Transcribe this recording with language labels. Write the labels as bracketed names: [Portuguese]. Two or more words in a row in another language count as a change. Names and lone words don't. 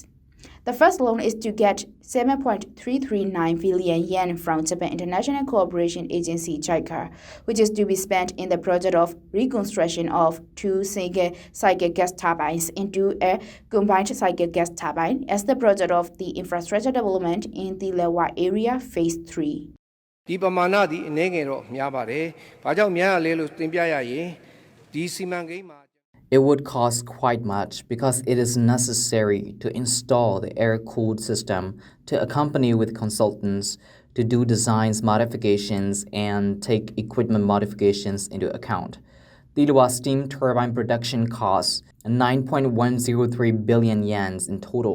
[English] The first loan is to get 7.339 billion yen from Japan International Cooperation Agency (JICA), which is to be spent in the project of reconstruction of 2 single cycle gas turbines into a combined cycle gas turbine as the project of the infrastructure development in the Hluttaw area Phase 3. [Burmese] ဒီပမာဏသည်အနေငယ်တော့များပါတယ်။ဘာကြောင့်များရလဲလို့သင်ပြရရင်ဒီစီမံကိန်းမှာ [English] It would cost quite much because it is necessary to install the air-cooled system to accompany with consultants to do designs modifications and take equipment modifications into account. The Hluttaw steam turbine production costs 9.103 billion yen in total.